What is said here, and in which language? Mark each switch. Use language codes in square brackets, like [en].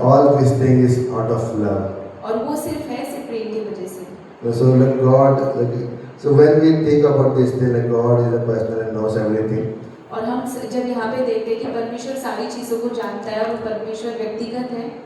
[en] all these things is out of love. [hi] और वो सिर्फ प्रेम की वजह से। [en] So like God, so when we think about this thing, like God is a person and knows everything. [hi] और हम जब यहाँ पे देखते हैं कि परमेश्वर सारी चीज़ों को जानता है और वो परमेश्वर व्यक्तिगत है,